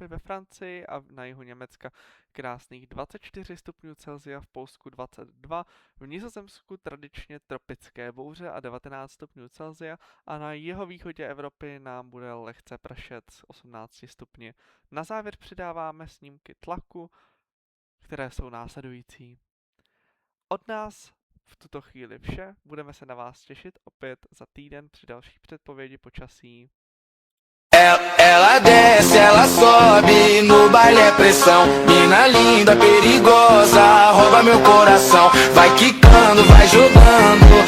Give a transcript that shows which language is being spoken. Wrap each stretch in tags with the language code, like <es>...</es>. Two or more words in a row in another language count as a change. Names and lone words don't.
<cs>Ve Francii a na jihu Německa krásných 24 stupňů Celsia, v Polsku 22, v Nizozemsku tradičně tropické bouře a 19 stupňů Celsia a na jihovýchodě Evropy nám bude lehce pršet s 18 stupni. Na závěr přidáváme snímky tlaku, které jsou následující. Od nás v tuto chvíli vše, budeme se na vás těšit opět za týden při další předpovědi počasí.</cs> <pt>Ela desce, ela sobe, no baile é pressão. Mina linda, perigosa, rouba meu coração. Vai quicando, vai jogando,</pt>